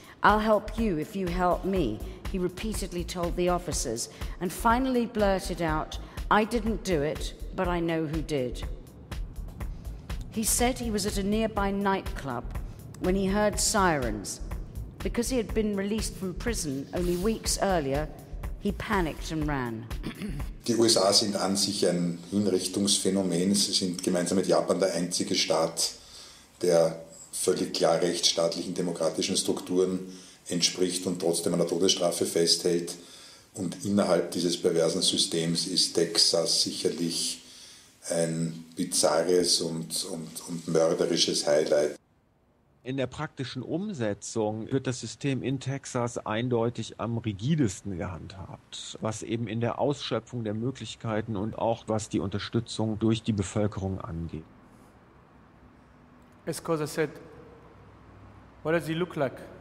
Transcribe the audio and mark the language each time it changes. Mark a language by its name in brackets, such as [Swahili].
[English] "I'll help you if you help me," he repeatedly told the officers, and finally blurted out, "I didn't do it, but I know who did." He said he was at a nearby nightclub when he heard sirens. Because he had been released from prison only weeks earlier, he panicked and ran. [German] Die USA sind an sich ein Hinrichtungsphänomen. Sie sind gemeinsam mit Japan der einzige Staat, der völlig klar rechtsstaatlichen demokratischen Strukturen entspricht und trotzdem an der Todesstrafe festhält. Und innerhalb dieses perversen Systems ist Texas sicherlich ein bizarres und mörderisches Highlight. In der praktischen Umsetzung wird das System in Texas eindeutig am rigidesten gehandhabt, was eben in der Ausschöpfung der Möglichkeiten und auch was die Unterstützung durch die Bevölkerung angeht. [English] Escosa said, "What does he look like?"